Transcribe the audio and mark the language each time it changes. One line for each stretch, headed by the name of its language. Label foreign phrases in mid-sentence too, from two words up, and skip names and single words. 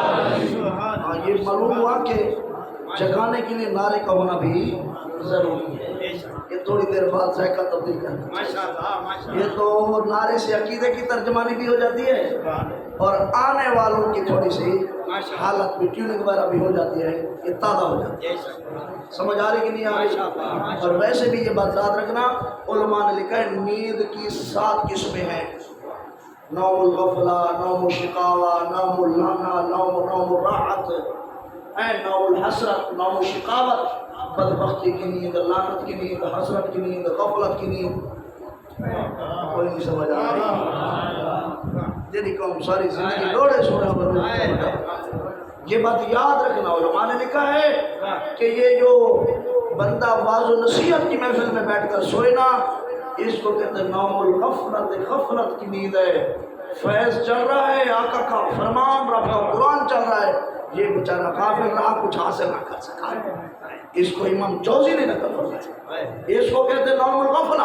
Urdu: یہ معلوم ہوا کہ جگانے کے لیے نعرے کا ہونا بھی ضروری ہے، یہ تھوڑی دیر بعد ذائقہ تبدیل کرنا، یہ تو نعرے سے عقیدے کی ترجمانی بھی ہو جاتی ہے اور آنے والوں کی تھوڑی سی حالت بھی ٹیوننگ وغیرہ بھی ہو جاتی ہے، یہ تازہ ہو جاتی ہے، سمجھ آ رہی کہ نہیں آ رہی؟ اور ویسے بھی یہ بات یاد رکھنا، علماء نے لکھا ہے نیند کی 7 قسمیں ہیں،
Arabic: نوم الغفلہ، نوم الشقاوہ، نوم اللانا، نوم الراحت، نوم الحسرت، نوم الشقاوت،
Urdu: بدبختی کی نیند، لعنت کی نیند، حسرت کی نیند، غفلت کی نیند، کوئی نہیں سمجھ آ رہی؟ تیری قوم ساری زندگی لوڑے سونا بنو، یہ بات یاد رکھنا، علماء نے لکھا ہے کہ یہ جو بندہ واعظ و نصیحت کی محفل میں بیٹھ کر سوئے نا، اس کو کہتے ہیں
Arabic: نوم الغفلت،
Urdu: غفلت کی نیند ہے، فیض چل رہا ہے، آقا کا فرمان، رب کا قرآن چل رہا ہے، یہ بیچارہ غافل رہا، کچھ حاصل نہ کر سکا، اس کو امام جوزی نے نقل فرمایا، اس کو کہتے ہیں
Arabic: نوم الغفلہ۔